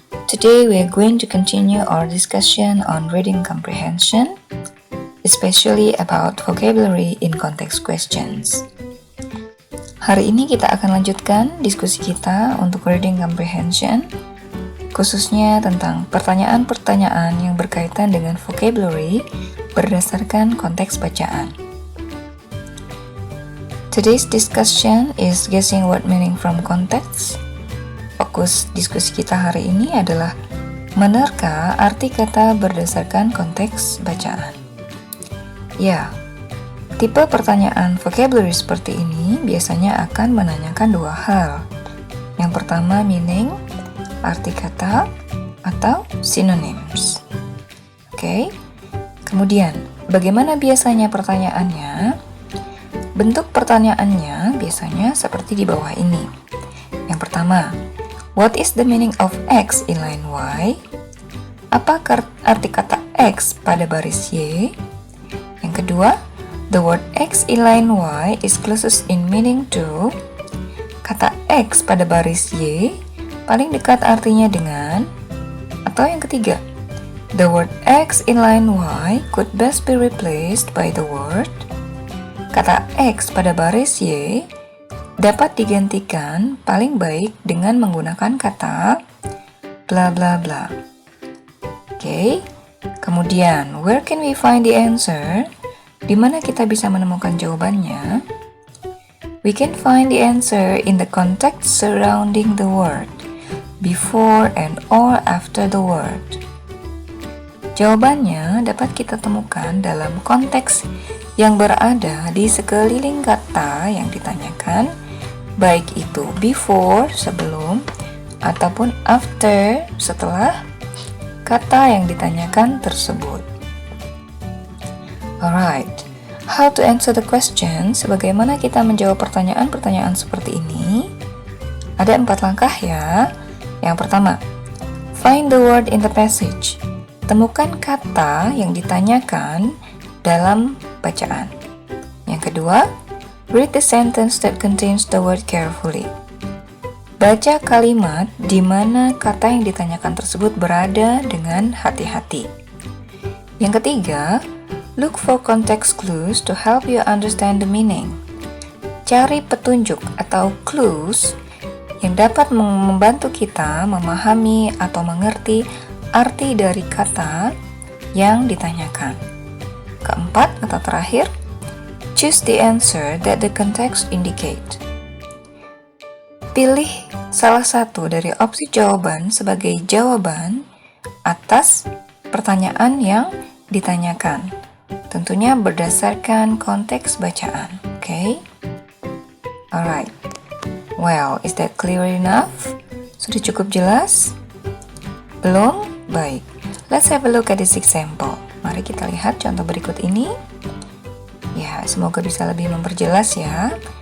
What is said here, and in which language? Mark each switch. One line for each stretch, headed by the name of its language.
English: Today we are going to continue our discussion on reading comprehension, especially about vocabulary in context questions.
Indonesian: Hari ini kita akan lanjutkan diskusi kita untuk reading comprehension, khususnya tentang pertanyaan-pertanyaan yang berkaitan dengan vocabulary berdasarkan konteks bacaan.
English: Today's discussion is guessing word meaning from context.
Indonesian: Fokus diskusi kita hari ini adalah menerka arti kata berdasarkan konteks bacaan. Ya, tipe pertanyaan vocabulary seperti ini biasanya akan menanyakan dua hal. Yang pertama meaning, arti kata, atau synonyms. Oke, kemudian bagaimana biasanya pertanyaannya? Bentuk pertanyaannya biasanya seperti di bawah ini. Yang pertama,
English: what is the meaning of X in line Y?
Indonesian: Apa arti kata X pada baris Y? Yang kedua,
English: the word X in line Y is closest in meaning to.
Indonesian: Kata X pada baris Y paling dekat artinya dengan. Atau yang ketiga,
English: the word X in line Y could best be replaced by the word.
Indonesian: Kata X pada baris Y dapat digantikan paling baik dengan menggunakan kata bla bla bla. Oke, kemudian
English: where can we find the answer?
Indonesian: Di mana kita bisa menemukan jawabannya?
English: We can find the answer in the context surrounding the word, before and or after the word.
Indonesian: Jawabannya dapat kita temukan dalam konteks yang berada di sekeliling kata yang ditanyakan, baik itu before, sebelum, ataupun after, setelah kata yang ditanyakan tersebut.
English: Alright, how to answer the question?
Indonesian: Bagaimana kita menjawab pertanyaan-pertanyaan seperti ini? Ada 4 langkah ya. Yang pertama,
English: find the word in the passage.
Indonesian: Temukan kata yang ditanyakan dalam bacaan. Yang kedua,
English: read the sentence that contains the word carefully.
Indonesian: Baca kalimat di mana kata yang ditanyakan tersebut berada dengan hati-hati. Yang ketiga,
English: look for context clues to help you understand the meaning.
Indonesian: Cari petunjuk atau clues yang dapat membantu kita memahami atau mengerti arti dari kata yang ditanyakan. Keempat atau terakhir,
English: choose the answer that the context indicate.
Indonesian: Pilih salah satu dari opsi jawaban sebagai jawaban atas pertanyaan yang ditanyakan. Tentunya berdasarkan konteks bacaan. Okay? Alright.
English: Well, is that clear enough?
Indonesian: Sudah cukup jelas? Belum? Baik.
English: Let's have a look at this example.
Indonesian: Mari kita lihat contoh berikut ini. Ya, semoga bisa lebih memperjelas ya.